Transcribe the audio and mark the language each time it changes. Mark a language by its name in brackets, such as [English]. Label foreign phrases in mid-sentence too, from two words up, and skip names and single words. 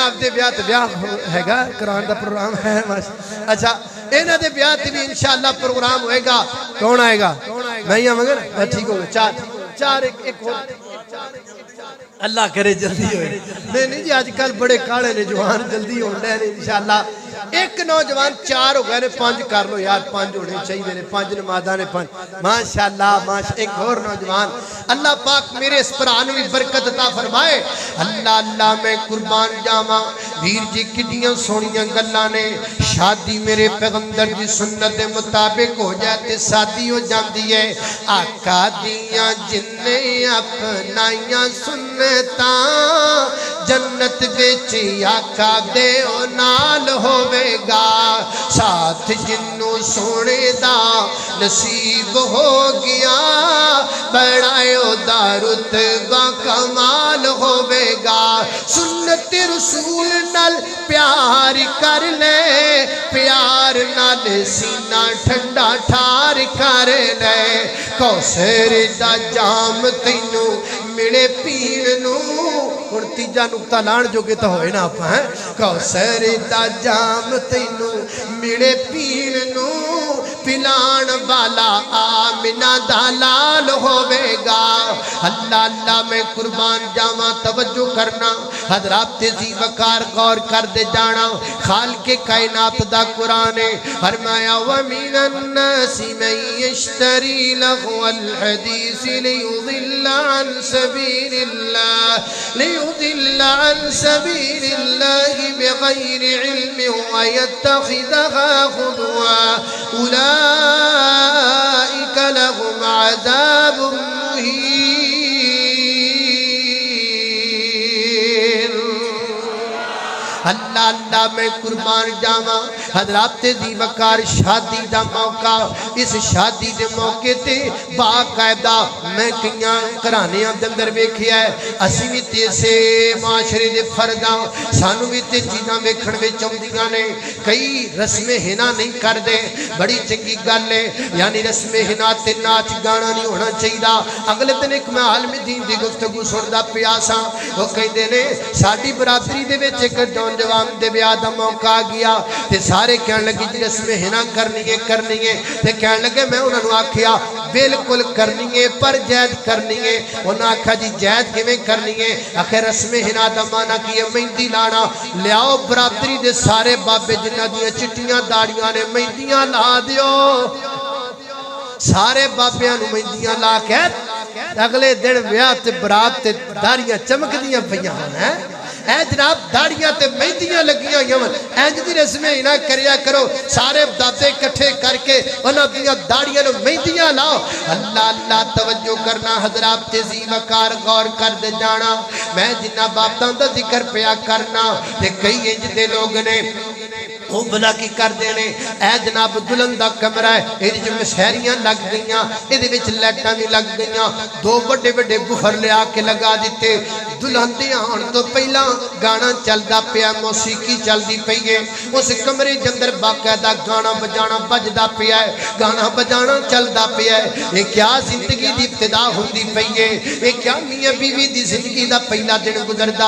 [Punjabi] آپ دے بیاہ تے بیاہ ہے گا قرآن دا پروگرام ہے اچھا اینا دے بیاہ تے بھی [Arabic] انشاءاللہ [Punjabi] پروگرام ہوئے گا کون آئے گا میں ہی آمیں گا ٹھیک ہوگا 4 ایک اور اللہ کرے جلدی ہوئے نہیں جی آج کل بڑے کاڑے نے جوان جلدی ہوندے ہیں [Arabic] انشاءاللہ [Punjabi] ایک نوجوان 4 ہو گئے نے 5 کر لو یار 5 ہونے چاہیے نے 5 نمازاں نے 5 [Arabic] ماشاءاللہ [Punjabi] ایک اور نوجوان اللہ پاک میرے اس پران بھی برکت عطا فرمائے اللہ میں قربان جاواں ویر جی کڈیاں سونیاں گلاں نے شادی میرے پیغمبر دی سنت دے مطابق ہو جائے تے شادی ہو جاندی ہے آقا دیاں جن اپنائیاں سنتاں جنت وچ آقا دے او نال ہوے گا ساتھ جنوں سونے دا نصیب ہو گیا بڑا دا رتبہ کمال ہوے گا سنت رسول نال پیار کر لے پیار نال سینہ ٹھنڈا ٹھار کر لے کوثر دا جام تینوں ملے پین نوں ہن تیجا نقطہ لان جو کہ تو ہوئے نا آپ ہیں کوثر دا جام تینوں ملے پین نوں پلان والا آمنہ دا لال ہوے گا اللہ اللہ میں قربان جاواں توجہ کرنا حضرات ذی وقار غور کر دے جانا خالق کائنات دا قرآن ہے فرمایا [Arabic] وَمِنَ النَّاسِ مَن يَشْتَرِي لَغْوَ الْحَدِيثِ لِيُضِلَّ عَن سَبِيلِ اللَّهِ بِغَيْرِ عِلْمٍ وَيَتَّخِذَهَا هُزُوًا أُولَئِكَ لَهُمْ عَذَابٌ مُهِينٌ [Punjabi] اللہ اللہ میں قربان جاواں حضرات ذی وقار شادی دا موقع اس شادی دے موقع تے باقاعدہ میں کئیاں گھرانیاں دے اندر ویکھیا ہے اسی وی تے سے معاشرے دے فرداں سانو وی تے چیزاں ویکھن وچ آوندیاں نے کئی رسم حنا نہیں کردے بڑی چنگی گل ہے یعنی رسم حنا تے ناچ گانا نہیں ہونا چاہیدا اگلے دن ایک میں عالم دین دی گفتگو سندا پیا ساں او کہندے نے ساڈی برادری دے وچ ایک نوجوان دے بیاہ دا موقع آ گیا تے سارے کہن لگے جی رسم حنا کرنی ہے تے کہن لگے میں انہاں نوں آکھیا بالکل کرنی ہے پر جائز کرنی ہے انہاں آکھا جی جائز کیویں کرنی ہے آخر رسم حنا دا معنی کی ہے مہندی لانا لیاؤ برادری دے سارے بابے جنہاں دیاں چٹیاں داڑیاں نے مہندیاں لا دیو سارے بابیاں نوں مہندیاں لا کے اگلے دن بیاہ تے برات تے داڑیاں چمکدیاں پیاں ہیں اے جناب داڑیاں تے مہندیاں لگیاں یمن اینج دی رسمیں نہ کریا کرو سارے دادے اکٹھے کر کے انہاں دیاں داڑیاں نوں مہندیاں لاؤ اللہ اللہ توجہ کرنا حضرات تے ذی وقار غور کر دے جانا میں جنہ باباں دا ذکر پیا کرنا تے کئی انج دے لوگ نے وہ بلا کی کر دینے اے جناب دلہن دا کمرہ ہے ایدی جو مسہریاں لگ گئیاں ایدی وچ لیٹاں بھی لگ گئیاں دو بڑے بڑے بخر لے آکے لگا دیتے دلہن دیاں ہن تو پہلا گانا چل دا پیا موسیقی چل دی پئیے اس کمرے جندر باقاعدہ گانا بجانا بج دا پیا ہے گانا بجانا چل دا پیا ہے یہ کیا زندگی دی ابتدا ہوندی پئیے یہ کیا میاں بیوی دی زندگی دا پہلا دن گزر دا